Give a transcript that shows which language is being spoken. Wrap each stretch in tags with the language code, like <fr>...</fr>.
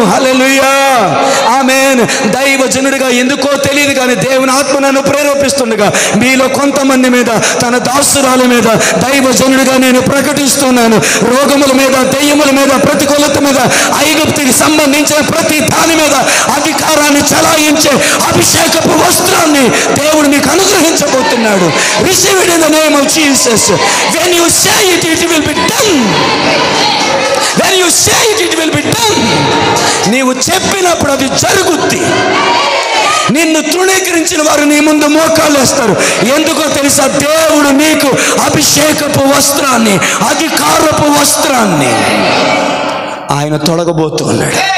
<te>హల్లెలూయా, ఆమేన్. దైవజనుడిగా ఎందుకో తెలియదు కానీ దేవుని ఆత్మ నన్ను ప్రేరేపిస్తుండగా మీలో కొంతమంది మీద, తన దాసురాల మీద దైవజనుడిగా నేను ప్రకటిస్తున్నాను. రోగముల మీద, దెయ్యముల మీద, ప్రతికూలత మీద, ఐగుప్తుకి సంబంధించిన ప్రతి దాని మీద అధికారాన్ని చలాయించే అభిషేకపు వస్త్రాన్ని దేవుడు మీకు అనుగ్రహించబోతున్నాడు.</te> <en>Receive it in the name of Jesus. When you say it, it will be done. When you say it, it will be done.</en> <te>నీవు చెప్పినప్పుడు అది జరుగుద్ది. నిన్ను తృణీకరించిన వారు నీ ముందు మోకాళ్ళు వేస్తారు. ఎందుకో తెలుసా? దేవుడు నీకు అభిషేకపు వస్త్రాన్ని, అధికారపు వస్త్రాన్ని ఆయన తొడగబోతున్నాడు.</te>